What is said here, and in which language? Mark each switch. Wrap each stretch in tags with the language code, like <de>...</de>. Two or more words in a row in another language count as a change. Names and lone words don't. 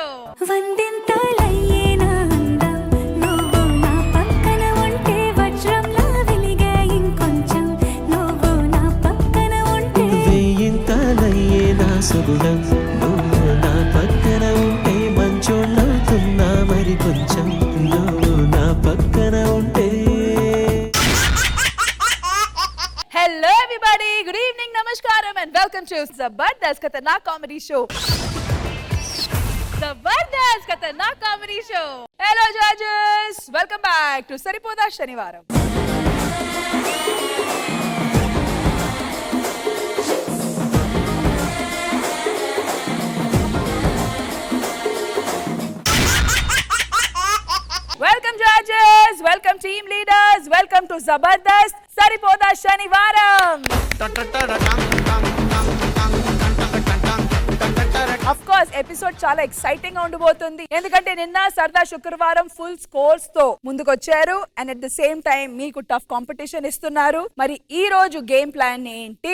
<te>వందింతలయ్యేనా అందం నువ్వు నా పక్కన ఉంటే వజ్రంలా వెలిగే ఇంకొంచెం నువ్వు నా పక్కన ఉంటే వేయింతలయ్యేనా సుగుణం నువ్వు నా పక్కన ఉంటే మంచోళ్ళవుతున్నా మరి కొంచెం నువ్వు నా పక్కన ఉంటే.</te> <en>Hello everybody, good evening, namaskaram and welcome to Jabardast Khatarnak comedy show. Jabardast Khatarnak comedy show. Hello judges, welcome back to Saripoda Shanivaram. Welcome judges, welcome team leaders, welcome to Jabardast Saripoda Shanivaram. of course</en> <te>ఎపిసోడ్ చాలా ఎక్సైటింగ్ గా ఉండబోతుంది. ఎందుకంటే నిన్న సరదా శుక్రవారం</te> <en>full scores</en> <te>తో ముందుకొచ్చారు</te> <en>and at the same time</en> <te>మీకు</te> <en>tough competition</en> <te>ఇస్తున్నారు. మరి ఈ రోజు</te> <en>game plan</en> <te>ఏంటి?</te>